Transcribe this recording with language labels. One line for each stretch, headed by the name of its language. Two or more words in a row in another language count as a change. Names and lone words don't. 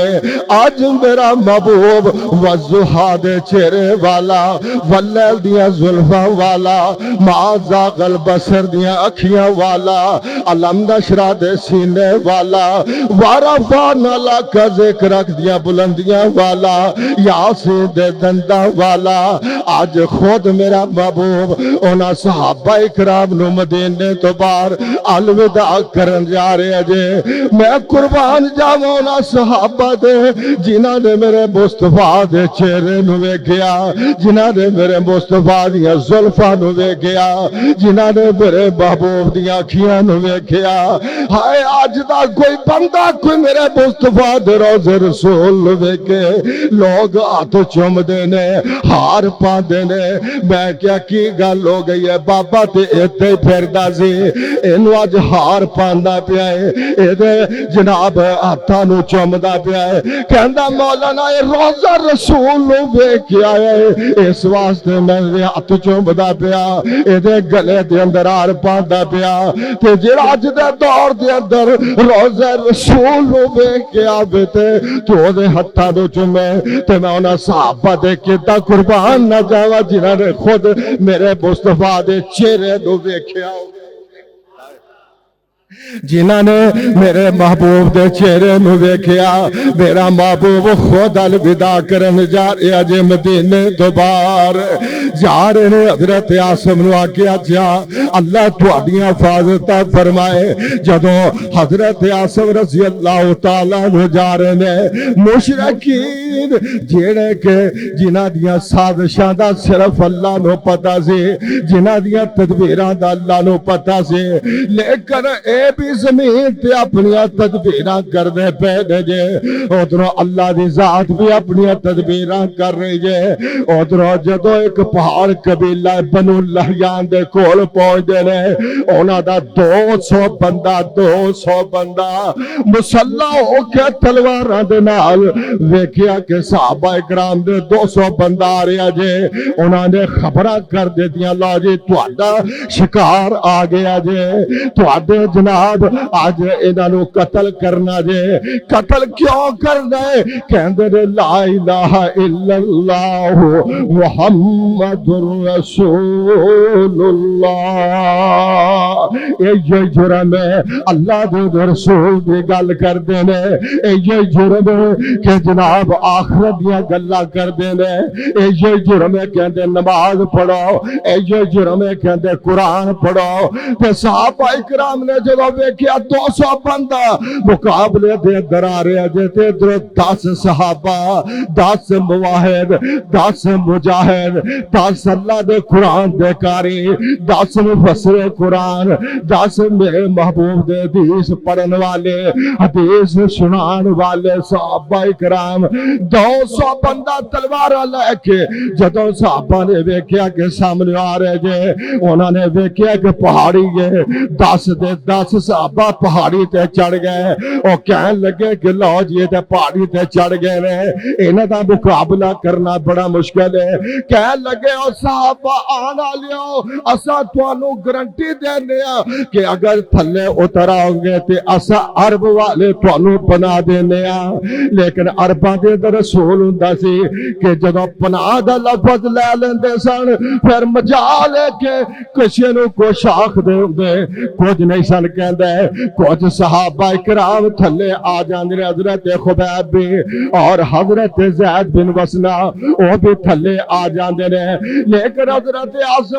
Punjabi: آج میرا محبوب وضحا دے چہرے والا واللیل دیا زلفہ والا
Arabic: ما زاغ البصر
Punjabi: دیا اکھیاں والا
Arabic: علم نشرہ
Punjabi: دے سینے والا
Arabic: ورفعنا لک ذکرک
Punjabi: دیا بلندیاں والا یاسین دے دندہ والا آج خود میرا محبوب انہاں صحابہ اکرام نو مدینے تو باہر الوداع کرن جا رہے جے میں قربان جاواں صحابہ دے جنہاں نے میرے مصطفیٰ دے چہرے نو ویکھیا جنہاں نے میرے مصطفیٰ دیا زلفاں نو ویکھیا جنہاں نے میرے محبوب دیا اکھیاں نو ویکھیا ہائے آج دا کوئی بندہ کوئی میرے مصطفیٰ دے روضے رسول نو ویکھے لوگ ہاتھ چومدے نے ہار پاندے نے میں کیا کی گل ہو گئی ہے بابا تے ایتھے پھردا سی اینو اج ہار پاندا پیا ہے ایدے جناب ہاتھاں نو چومدا پیا ہے کہندا مولانا اے روضہ رسول نو ویکھ کے آیا ہے اس واسطے میں ہاتھ چومدا پیا ایدے گلے دے اندر ہار پاندا پیا تے جڑا اج دے دور دے اندر روضہ رسول نو ویکھ کے آوے تے تو دے ہتھاں نو چومے تے میں انہاں صحابہ دے کیتا قربان نہ جاواں جنہاں نے خود میرے مصطفیٰ دے چہرے نو ویکھیا جنہاں نے میرے محبوب دے چہرے نو ویکھیا میرا محبوب خود الوداع کرن جا رہا جے مدینے تو باہر جا رہے نے حضرت عاصم نو آکھیا جا اللہ تہاڈیاں حفاظتاں فرمائے جدوں حضرت عاصم
Arabic: رضی اللہ تعالیٰ
Punjabi: عنہ جا رہے نے مشرکین جیڑے کہ جنہاں دیاں سازشاں دا صرف اللہ نو پتہ سی جنہاں دیاں تدبیراں دا اللہ نو پتہ سی لیکن اے بھی زمین تے اپنیاں تدبیراں کر دے پہ دے جے ادھروں اللہ دی ذات بھی اپنیاں تدبیراں کر رہی جے ادھروں جدو ایک پہاڑ قبیلہ بنو لحیان دے کول پہنچ دے نے انہاں دا 200 بندہ مسلح ہو کے تلواراں دے نال ویکھیا کہ صحابہ اکرام دے 200 بندہ آ رہا جے انہاں نے خبراں کر دے دیاں لا جی تہاڈا شکار آ گیا جے تہاڈے جناب آج انہاں نو قتل کرنا جے قتل کیوں کرنا ہے کہندے نے
Arabic: لا الہ الا اللہ محمد رسول اللہ
Urdu: یہ جرم ہے
Punjabi: اللہ دے رسول دی گل کر دے نے
Urdu: یہ جرم ہے
Punjabi: کہ جناب آخرت دیاں گلاں کر دے نے
Urdu: یہ جرم ہے
Punjabi: کہندے نماز پڑھو
Urdu: یہ جرم ہے
Punjabi: کہندے قرآن پڑھو تے صحابہ اکرام نے جدو ویکھیا 200 بندہ مقابلے دے اندر آ رہے جے تے ادھر 10 صحابہ 10 مواحد 10 مجاہد 10 اللہ دے قرآن دے کاری 10 مفسر قرآن 10 میرے محبوب دے حدیث پڑھن والے حدیث سنان والے صحابہ اکرام 200 بندہ تلوار لے کے جدو صحابہ نے ویکھیا کہ سامنے آ رہے جے انہوں نے ویکھیا کہ پہاڑی ہے 10 دے 10 صحابہ پہاڑی تے چڑھ گئے اور کہن لگے کہ لو جی تے پہاڑی تے چڑھ گئے نے انہاں دا مقابلہ کرنا بڑا مشکل ہے کہن لگے او صحابہ آنا لیو اسا تانوں گارنٹی دینے ہاں کہ اگر تھلے اتر آؤ گے تے اسا عرب والے تانوں پناہ دینے ہاں لیکن عرباں دے رسول ہوندا سی کہ جدوں پناہ دا لفظ لے لیندے سن پھر مجال ہے کہ کسی نو کو شاخ دے ہوندے کچھ نہیں سن کہہ رہندا ہے کچھ صحابہ کرام تھلے آ جاندے نے حضرت خبیب بھی اور حضرت زید بن وسنا وہ بھی تھلے آ جاندے نے لیکن حضرت عاصم